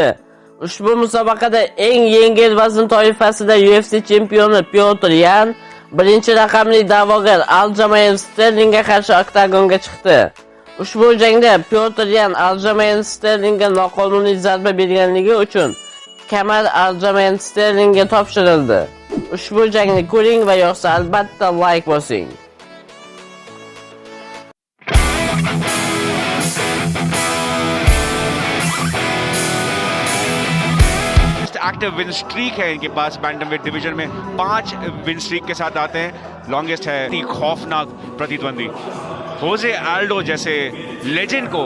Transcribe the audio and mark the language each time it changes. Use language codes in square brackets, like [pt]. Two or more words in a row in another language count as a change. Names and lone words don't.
[uz] Ushbu musobaqada eng yengil vazn toifasida UFC chempioni Pyotr Yan birinchi raqamli da'vogar Aljamayn Sterlingga qarshi oktagonga chiqdi. Ushbu jangda Pyotr Yan Aljamayn Sterlingga noqonuniy zarba berganligi uchun kamar Aljamayn Sterlingga topshirildi. Ushbu jangni ko'ring va yoqsa albatta like bosing. [en] active win streak [hi] है इनके पास [en] bantamweight division [hi] में 5 [en] win streak [hi] के साथ आते हैं। लॉन्गेस्ट है इतनी खौफनाक प्रतिद्वंदी होजे आल्डो जैसे लेजेंड को